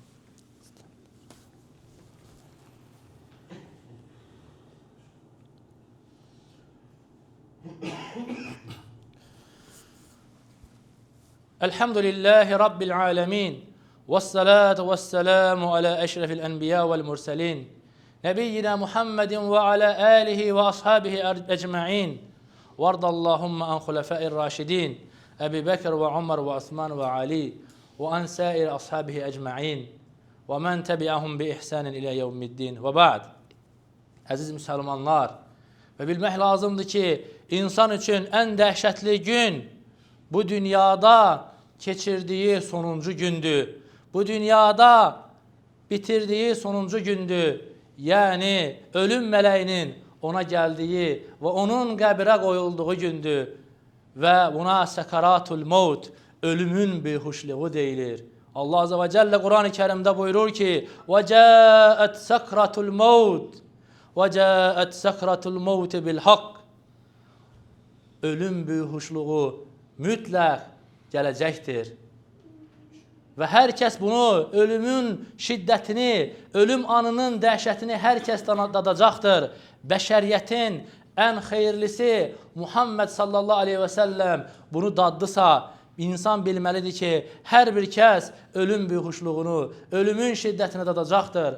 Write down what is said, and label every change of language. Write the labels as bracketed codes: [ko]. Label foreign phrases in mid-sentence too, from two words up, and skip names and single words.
[ar] الحمد لله رب العالمين. والصلاة والسلام على أشرف الأنبياء والمرسلين. نبينا محمد وعلى آله وأصحابه أجمعين وارض اللهم عن خلفاء الراشدين أبي بكر وعمر وعثمان وعلي وعن سائر أصحابه أجمعين ومن تبعهم بإحسان إلى يوم الدين وبعد. [az] Əziz müsəlmanlar, və bilmək lazımdır ki, insan üçün ən dəhşətli gün bu dünyada keçirdiyi sonuncu gündür. Bu dünyada bitirdiyi sonuncu gündür. Yəni, ölüm mələyinin ona gəldiyi və onun qəbrə qoyulduğu gündür. Və buna [ar] سكرات الموت, [az] ölümün bihuşluğu deyilir. Allah Azze ve Celle Kur'an-ı Kerim'de buyurur ki [ar] وَجَاءَتْ سَكْرَةُ الْمَوْتِ وَجَاءَتْ سَكْرَةُ الْمَوْتِ بِالْحَقِّ. [az] Ölüm bihuşluğu mütləq gələcəkdir. Və hər kəs bunu, ölümün şiddətini, ölüm anının dəhşətini hər kəs dadacaqdır. Bəşəriyyətin ən xeyirlisi Muhammed [ar] صلى الله عليه وسلم [az] bunu daddısa, İnsan bilməlidir ki, hər bir kəs ölüm bihuşluğunu, ölümün şiddətini dadacaqdır.